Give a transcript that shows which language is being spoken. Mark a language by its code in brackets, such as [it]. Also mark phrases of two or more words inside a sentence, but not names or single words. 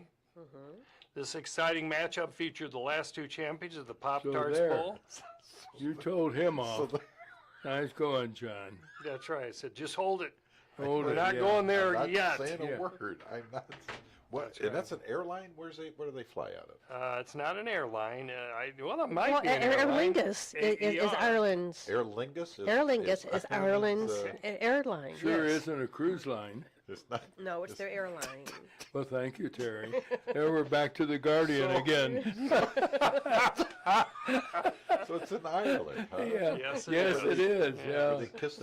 [en] This exciting matchup featured the last 2 champions of the Pop-Tarts there. Bowl. You told him off. Nice going, John. That's right. I said, just hold it. Hold We're it, not yeah. going there I'm not yet. saying Yeah. a word. I'm not. What? And that's an airline. Where do they fly out of? It's not an airline. It might Well, be an Aer airline. Lingus is AER. Ireland's. Aer Lingus. Aer Lingus is Ireland's airline. Sure yes. isn't a cruise line. It's not. No, it's their airline. Well, thank you, Terry. There we're back to the Guardian again. So it's in Ireland. Huh? Yeah. Yes, it is. Yeah. Yeah. They kissed the